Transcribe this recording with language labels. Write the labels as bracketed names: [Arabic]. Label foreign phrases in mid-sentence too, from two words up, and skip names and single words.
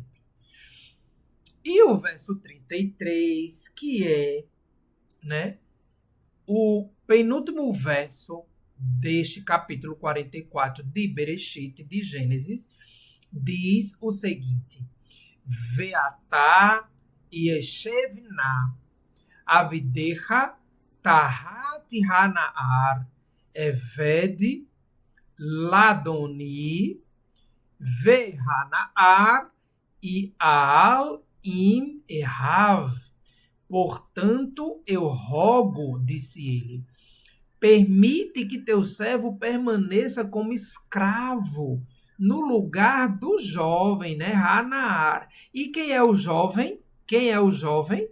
[Portuguese] E o verso 33, que é, né, o penúltimo verso deste capítulo 44 de Bereshit, de Gênesis, diz o seguinte: [Hebrew] ועתה ישב נא עבדך תחת הנער עבד לאדני והנער יעל עם אחיו. [Portuguese] Portanto, eu rogo, disse ele, permite que teu servo permaneça como escravo no lugar do jovem, né? Hanaar. E quem é o jovem? Quem é o jovem?